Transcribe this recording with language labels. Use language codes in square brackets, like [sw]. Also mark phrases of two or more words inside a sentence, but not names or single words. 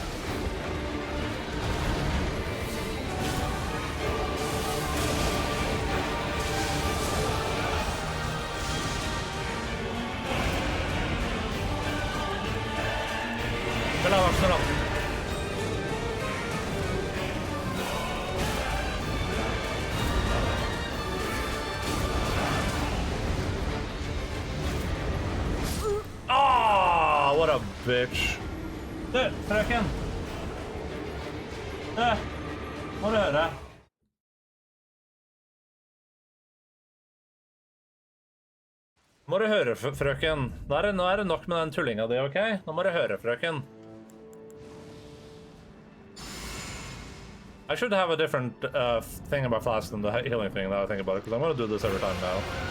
[no] Spela. [en] What a bitch. [no] Du, frøken. Du, må du høre. Må du høre, frøken. Nå er det nok med den tullinga di, ok? Nå må du høre, frøken. [en] I should have a different thing about flask than the healing thing now I think about it, because I'm going to do this every time now.